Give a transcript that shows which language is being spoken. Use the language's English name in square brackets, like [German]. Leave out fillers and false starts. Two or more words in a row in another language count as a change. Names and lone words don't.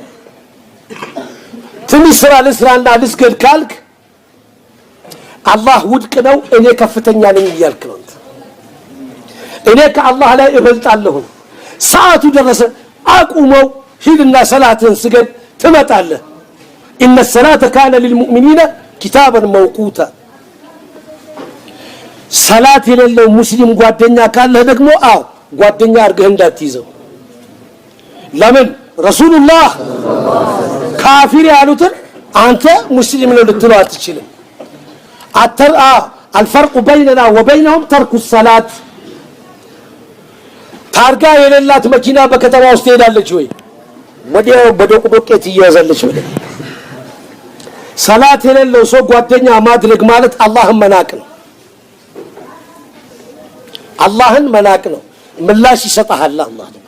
[Amharic] ትንሽ ስራ ለስራና ልስገድ ካልክ አላህ ውድቅ ነው እኔ ከፍተኛ ነኝ ይያልክ ነው እኔ ከአላህ ላይ እበልጣለሁ ሰዓቱ ደረሰ አቁመው ሂድና ሰላትን ስገድ ትመጣለህ [Arabic] ان الصلاه كان للمؤمنين كتابا موقوتا [Amharic] ሰላት የሌለው ሙስሊም ጓደኛ ካለ ደግሞ ጓደኛ አርገህ እንዳትይዘው ለምን ረሱላህ ካፊር ያሉትን አንተ ሙስሊም ነው ልትለው አትችልም [Arabic] الفرق بيننا وبينهم ترك الصلاه [Amharic] ታርጋ የሌላት መኪና በከተማ ውስጥ ሄዳለች ወይ ወዲያው በዶቅዶቄት ይያዛለች ወይ ሰላት የሌለው ሰው ጓደኛ ማድረግ ማለት አላህን መናቅ ነው። አላህን መናቅ ነው። ምላሽ ይሰጣል አላህ።